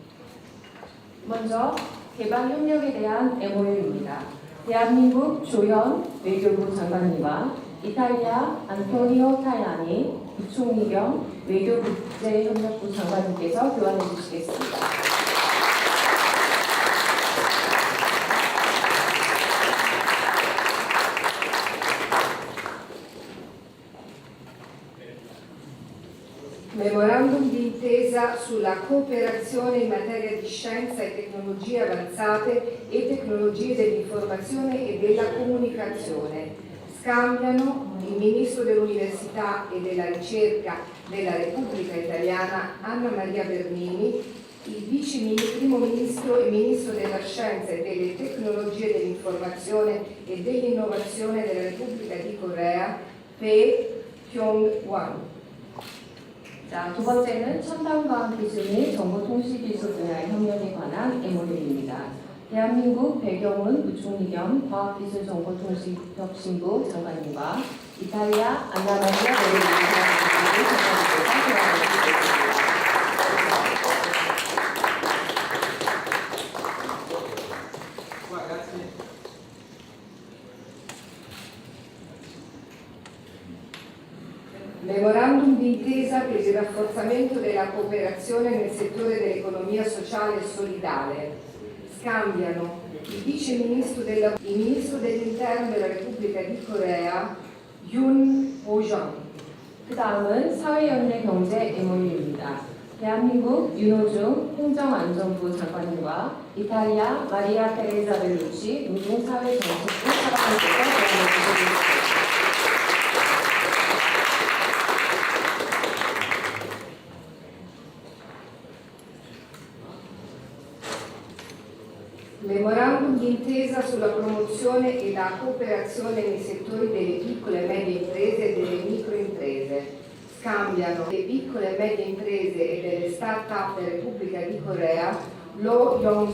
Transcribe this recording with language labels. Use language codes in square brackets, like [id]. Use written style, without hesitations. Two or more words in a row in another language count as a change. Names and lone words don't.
[ko] 먼저 개방 협력에 대한 MOU입니다. 대한민국 조현 외교부 장관님과 이탈리아 안토니오 타이라니 부총리 겸 외교국제협력부 장관님께서 교환해 주시겠습니다. [it] Memorandum d'intesa sulla cooperazione in materia di scienza e tecnologie avanzate e tecnologie dell'informazione e della comunicazione. Scambiano il Ministro dell'Università e della Ricerca della Repubblica Italiana Anna Maria Bernini, il Primo Ministro e Ministro della Scienza e delle Tecnologie dell'Informazione e dell'Innovazione della Repubblica di Corea, Bae Kyung-wan. [ko] 자, 두 번째는 첨단과학 기술 및 정보통신기술 분야의 협력에 관한 MOU입니다. 대한민국 배경훈 부총리 겸 과학기술정보통신부 장관님과 이탈리아 안나마리아 베르니니 장관님께서 교환해 주시겠습니다. [it] Memorandum d'intesa per il rafforzamento della cooperazione nel settore dell'economia sociale e solidale. Scambiano il Ministro dell'Interno della Repubblica di Corea, Yoon Ho-jung. [ko] 그 다음은 사회연대 경제 MOU입니다. 대한민국 윤호중 행정안전부 장관님과 이탈리아 마리아 테레자 벨루치 노동사회정책부 차관님께서 교환해 주시겠습니다. [it] Memorandum d'intesa sulla promozione e la cooperazione nei settori delle piccole e medie imprese e delle microimprese. Scambiano le piccole e medie imprese e delle start-up della Repubblica di Corea, Lo Yong.